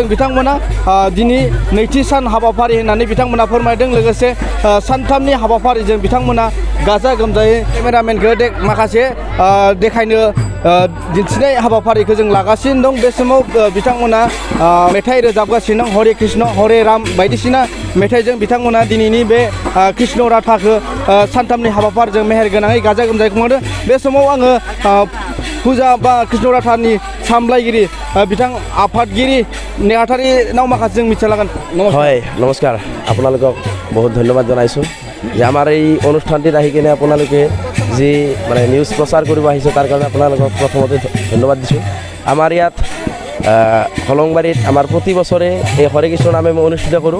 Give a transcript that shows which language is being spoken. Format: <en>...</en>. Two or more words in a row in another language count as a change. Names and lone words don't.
<brx>बिथांमोना दिनै नैथि सान हाबाफारि होननानै बिथांमोना फोरमायदों। लोगोसे सानथामनि हाबाफारिजों बिथांमोना गाजा गोमजायै केमेरामेनखौ माखासे देखायनो दिन्थिनाय हाबाफारिखौ जों लागासिनो दं। बे समाव बिथांमोना मेथाइ रोजाबगासिनो दं। हरे कृष्ण हरे राम बायदिसिना मेथाइजों बिथांमोना दिनैनि बे कृष्ण राधाखौ सानथामनि हाबाफारिजों मेहेरगोनाङै गाजा गोमजायै खुंदों। बे समाव आङो फुजा बा कृष्ण राधानि सामलायगिरि बिथां आफादगिरि नेहाथारिनाव माखासे जों मिथिना लागोन।</brx> <as>হয় নমস্কাৰ, আপোনালোকক বহুত ধন্যবাদ জনাইছোঁ যে আমাৰ এই অনুষ্ঠানটিত আহি কিনে আপোনালোকে যি মানে নিউজ প্ৰচাৰ কৰিব আহিছে তাৰ কাৰণে আপোনালোকক প্ৰথমতে ধন্যবাদ দিছোঁ। আমাৰ ইয়াত হলংবাৰীত আমাৰ প্ৰতি বছৰে এই হৰে কৃষ্ণ নামে মই অনুষ্ঠিত কৰোঁ।</as>